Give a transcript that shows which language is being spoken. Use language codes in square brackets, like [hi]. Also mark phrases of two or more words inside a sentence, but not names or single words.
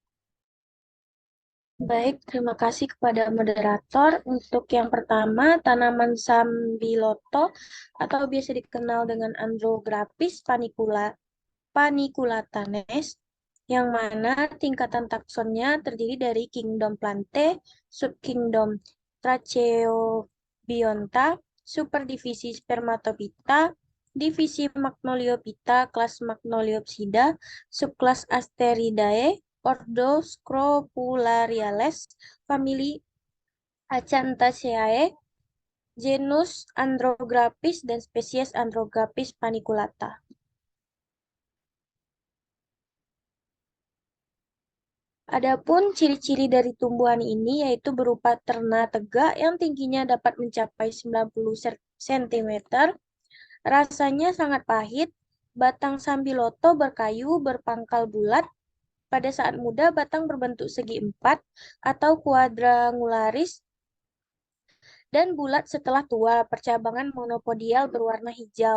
[id] Baik, terima kasih kepada moderator. Untuk yang pertama, tanaman sambiloto atau biasa dikenal dengan Andrographis paniculatanes, yang mana tingkatan taksonnya terdiri dari kingdom Plantae, subkingdom Tracheobionta, superdivisi Spermatophyta, divisi Magnoliophyta, kelas Magnoliopsida, subkelas Asteridae, ordo Scrofulariales, famili Acanthaceae, genus Andrographis, dan spesies Andrographis paniculata. Adapun ciri-ciri dari tumbuhan ini yaitu berupa terna tegak yang tingginya dapat mencapai 90 cm, rasanya sangat pahit, batang sambiloto berkayu berpangkal bulat, pada saat muda batang berbentuk segi empat atau quadrangularis dan bulat setelah tua, percabangan monopodial berwarna hijau.